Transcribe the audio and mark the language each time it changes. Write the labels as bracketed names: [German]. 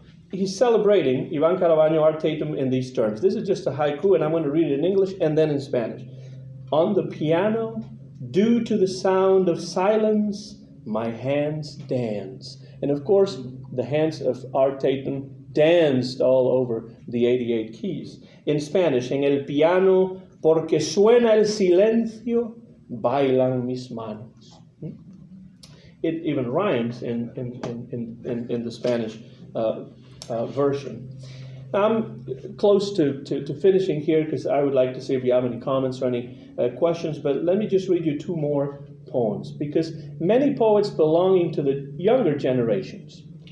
[English] He's celebrating Iván Caraballo, Art Tatum in these terms. This is just a haiku, and I'm going to read it in English and then in Spanish. On the piano, due to the sound of silence, my hands dance. And of course, the hands of Art Tatum danced all over the 88 keys. In Spanish, [Spanish] en el piano, porque suena el silencio, bailan mis manos. [English] It even rhymes in the Spanish version. I'm close to finishing here because I would like to see if you have any comments or any questions, but let me just read you two more poems, because many poets belonging to the younger generations,